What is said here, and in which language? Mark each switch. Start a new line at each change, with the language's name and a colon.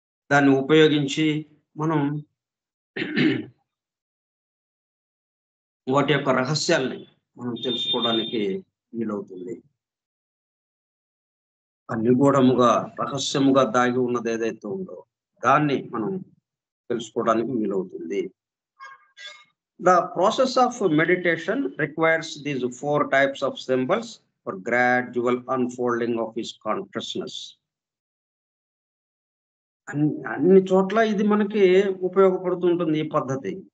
Telugu: దాన్ని ఉపయోగించి మనం వాటి యొక్క రహస్యాల్ని మనం తెలుసుకోవడానికి వీలవుతుంది. నిగూఢముగా, రహస్యముగా దాగి ఉన్నది ఏదైతే ఉందో దాన్ని మనం తెలుసుకోవడానికి వీలవుతుంది.
English: The process of meditation requires these 4 types of symbols for gradual unfolding of his consciousness.
Telugu: అన్ని చోట్ల ఇది మనకి ఉపయోగపడుతుంటుంది ఈ పద్ధతి.